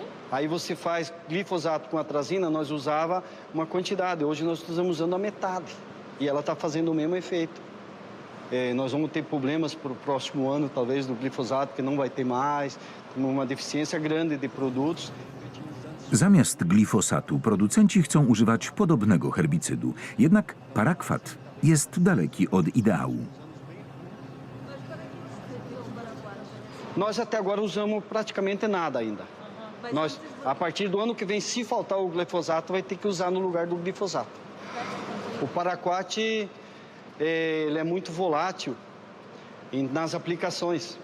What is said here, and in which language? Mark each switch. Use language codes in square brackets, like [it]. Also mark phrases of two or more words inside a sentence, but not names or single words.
[pt] Aí você faz glifosato com atrazina, nós usava uma quantidade. Hoje nós estamos usando a metade. E ela está fazendo o mesmo efeito. Nós vamos ter problemas para o próximo ano, talvez, do glifosato, que não vai ter mais. Temos uma deficiência grande de produtos. [pl] Zamiast glifosatu producenci chcą używać podobnego herbicydu. Jednak parakwat jest daleki od ideału. [pt] Nós até agora usamos praticamente nada ainda. Nós, a partir do ano que vem, se faltar o glifosato, vai ter que usar no lugar do glifosato. O paraquat, ele é muito volátil nas aplicações.